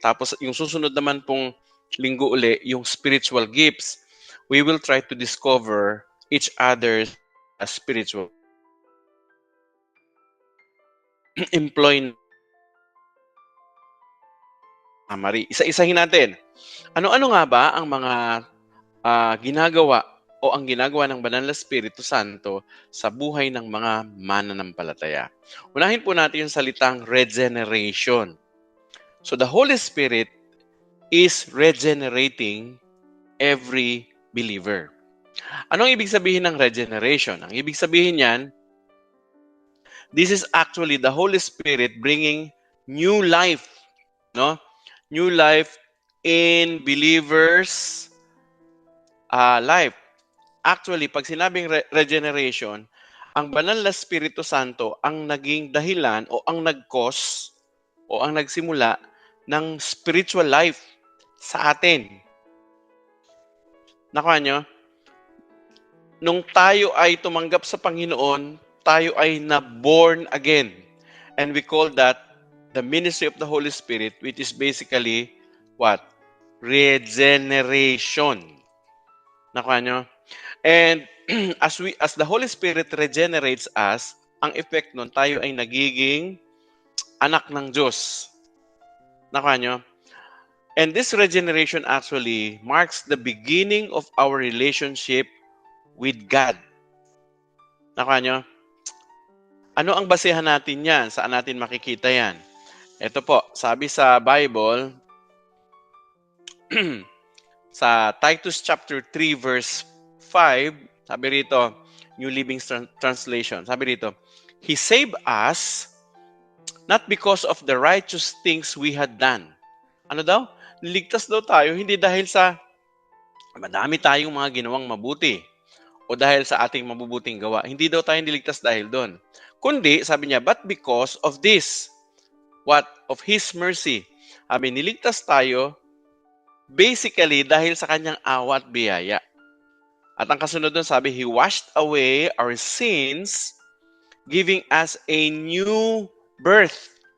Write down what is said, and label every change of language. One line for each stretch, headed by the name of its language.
Filipino: Tapos yung susunod naman pong linggo uli, yung spiritual gifts.
English: We will try to discover each other's spiritual employ summary.
Filipino: Isa-isahin natin. Ano-ano nga ba ang mga ginagawa o ang ginagawa ng Banal na Espiritu Santo sa buhay ng mga mananampalataya? Unahin po natin yung salitang regeneration.
English: So the Holy Spirit is regenerating every believer.
Filipino: Anong ibig sabihin ng regeneration? Ang ibig sabihin niyan,
English: this is actually the Holy Spirit bringing new life, no? New life in believers' life.
Filipino: Actually, pag sinabing regeneration, ang banal na Espiritu Santo ang naging dahilan o ang nag-cause o ang nagsimula ng spiritual life sa atin. Nakuha nyo? Nung tayo ay tumanggap sa Panginoon, tayo ay na-born again.
English: And we call that the ministry of the Holy Spirit, which is basically what?
Filipino: Regeneration. Nakuha nyo?
English: And as the Holy Spirit regenerates us,
Filipino: ang effect nun, tayo ay nagiging anak ng Diyos. Nakuha nyo?
English: And this regeneration actually marks the beginning of our relationship with God.
Filipino: Nakuha nyo? Ano ang basehan natin yan? Saan natin makikita yan? Ito po, sabi sa Bible, sa Titus chapter 3 verse 5, sabi rito, New Living Translation, sabi rito,
English: He saved us not because of the righteous things we had done.
Filipino: Ano daw? Niligtas daw tayo hindi dahil sa madami tayong mga ginawang mabuti o dahil sa ating mabubuting gawa. Hindi daw tayo niligtas dahil doon. Kundi, sabi niya,
English: but because of this. What? Of His mercy.
Filipino: Sabi, niligtas tayo basically dahil sa kanyang awa at biyaya. At ang kasunod doon, sabi,
English: He washed away our sins, giving us a new birth.